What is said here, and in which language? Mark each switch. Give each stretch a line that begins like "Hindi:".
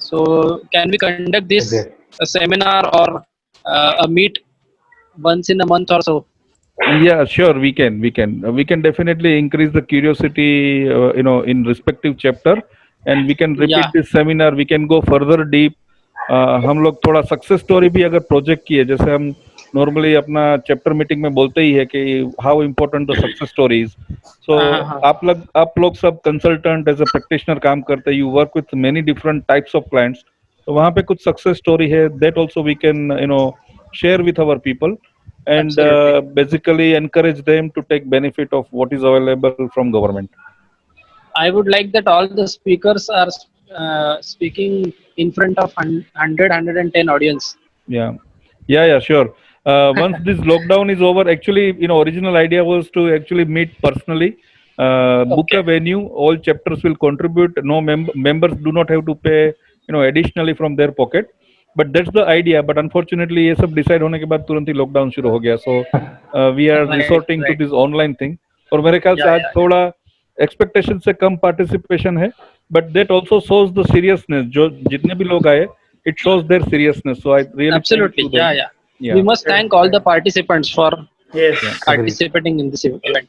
English: So, can we conduct this a seminar or a meet once in a month or so? Yeah, sure. We can definitely increase the curiosity, in respective chapter, and we can repeat this seminar. We can go further deep.
Hindi: हम लोग थोड़ा success story भी अगर project किए, जैसे हम normally अपना chapter meeting में बोलते ही है कि
English: How important the success stories. So
Hindi: आप लोग सब
English: consultant as a practitioner
Hindi: काम करते हैं,
English: you work with many different types of clients,
Hindi: तो वहाँ पे कुछ सक्सेस स्टोरी है,
English: That also we can share with our people and basically encourage them to take benefit of what is available from government. I would like that all the speakers are speaking in front of 110 audience. Yeah, sure. Once this lockdown is over, actually, original idea was to actually meet personally, book a venue, all chapters will contribute, no members do not have to pay, additionally from their pocket. But that's the idea. But unfortunately,
Hindi: ये सब decide होने के बाद तुरंत ही lockdown शुरू हो गया.
English: So we are resorting to this online thing.
Hindi: और मेरे ख्याल से आज थोड़ा expectation से कम participation है.
English: But that also shows the seriousness.
Hindi: जो जितने भी लोग आए,
English: it shows their seriousness. So I really absolutely yeah. We must thank all the participants for participating in this event.